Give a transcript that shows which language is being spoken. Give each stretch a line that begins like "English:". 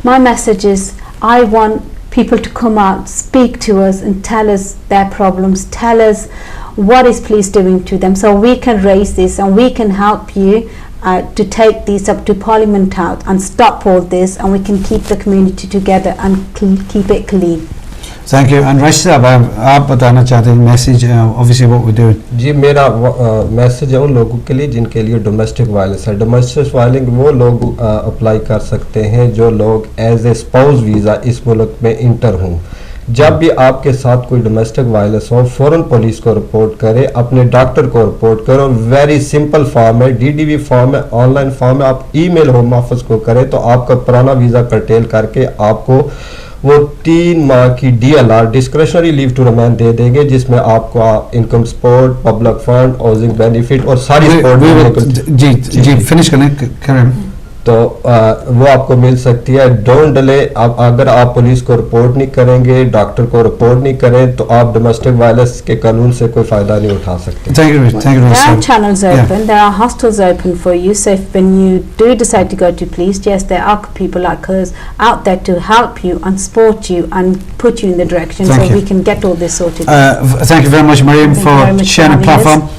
English: My message is, I want people to come out, speak to us, and tell us their problems, tell us what is police doing to them, so we can raise this and we can help you to take these up to Parliament House and stop all this, and we can keep the community together and keep it clean. Thank you.
Hindi: And Rashid साहब, आप बताना चाहते हैं message,
English: obviously what we're doing.
Hindi: जी, मेरा message है उन लोगों के लिए जिनके लिए डोमेस्टिक वायलेंस है. डोमेस्टिक वायलेंस वो लोग अप्लाई कर सकते हैं जो लोग एज ए स्पाउस वीज़ा इस मुल्क में इंटर हों. जब भी आपके साथ कोई डोमेस्टिक वायलेंस हो, फ़ौरन पुलिस को रिपोर्ट करें, अपने डॉक्टर को रिपोर्ट करें. और वेरी सिंपल फॉर्म है, DDV फॉर्म है, ऑनलाइन फॉर्म है. आप ईमेल होम ऑफिस को करें तो आपका पुराना वीज़ा कर्टेल करके आपको वो 3 माह की DLR discretionary leave to remain दे देंगे, जिसमें आपको income support, public fund, housing benefit और सारी सपोर्ट जी फिनिश करें तो वो आपको मिल सकती है.
English: Don't delay.
Hindi: अगर आप पुलिस को रिपोर्ट नहीं करेंगे, डॉक्टर को रिपोर्ट नहीं करें, तो आप डोमेस्टिक वायलेंस के कानून से कोई फायदा नहीं उठा सकते.
English: There are channels open, there are hostels open for you, so if when you do decide to go to police, yes, there are people like us out there to help you and support you and put you in the direction so we can get all this sorted. Thank you very much, Mariam, for sharing the platform.